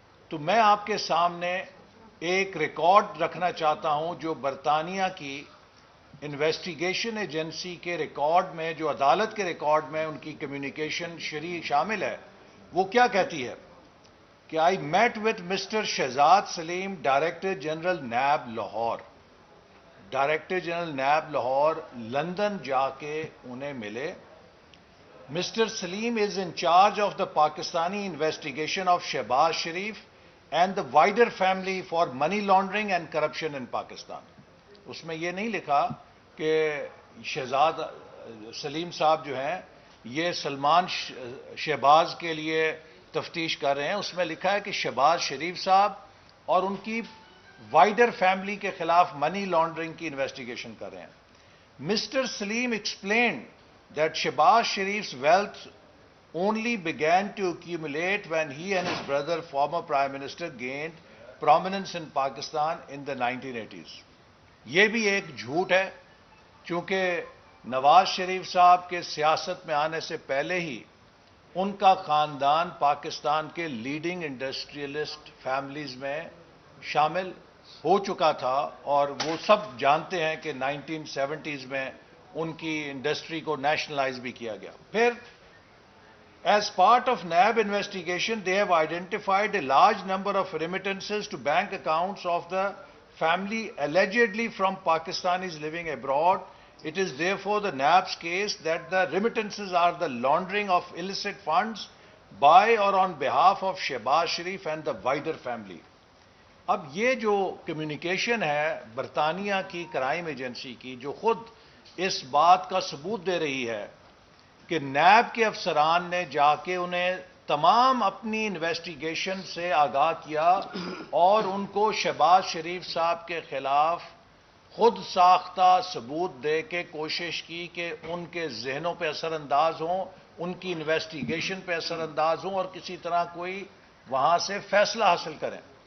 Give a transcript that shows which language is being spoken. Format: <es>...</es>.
<ur>تو میں آپ کے سامنے ایک ریکارڈ رکھنا چاہتا ہوں جو برطانیہ کی انویسٹیگیشن ایجنسی کے ریکارڈ میں، جو عدالت کے ریکارڈ میں ان کی کمیونیکیشن شامل ہے. وہ کیا کہتی ہے کہ</ur> <en>I met with mister Shahzad Saleem, director general NAB Lahore.</en> <ur>Director general NAB Lahore London جا کے انہیں ملے</ur> <en>Mr. Salim is in charge of the Pakistani investigation of Shehbaz Sharif and the wider family for money laundering and corruption in Pakistan.</en> <ur>اس میں یہ نہیں لکھا کہ شہزاد سلیم صاحب جو ہیں یہ سلمان شہباز کے لیے تفتیش کر رہے ہیں. اس میں لکھا ہے کہ شہباز شریف صاحب اور ان کی وائڈر فیملی کے خلاف منی لانڈرنگ کی انویسٹیگیشن کر رہے ہیں.</ur> <en>Mister Saleem explained that Shehbaz Sharif's wealth only began to accumulate when he and his brother, former Prime Minister, gained prominence in Pakistan in the 1980s.</en> <ur>یہ بھی ایک جھوٹ ہے چونکہ نواز شریف صاحب کے سیاست میں آنے سے پہلے ہی ان کا خاندان پاکستان کے لیڈنگ انڈسٹریلسٹ فیملیز میں شامل ہو چکا تھا اور وہ سب جانتے ہیں کہ 1970s میں ان کی انڈسٹری کو نیشنلائز بھی کیا گیا.</ur> <en>پھر as part of NAB investigation they have identified a large number of remittances to bank accounts of the family allegedly from Pakistanis living abroad. It is therefore the NAB's case that the remittances are the laundering of illicit funds by or on behalf of Shehbaz Sharif and the wider family.</en> <ur>اب یہ جو communication ہے برطانیہ کی crime agency کی جو خود اس بات کا ثبوت دے رہی ہے کہ نیب کے افسران نے جا کے انہیں تمام اپنی انویسٹیگیشن سے آگاہ کیا اور ان کو شہباز شریف صاحب کے خلاف خود ساختہ ثبوت دے کے کوشش کی کہ ان کے ذہنوں پہ اثر انداز ہوں, ان کی انویسٹیگیشن پہ اثر انداز ہوں اور کسی طرح کوئی وہاں سے فیصلہ حاصل کریں.</ur>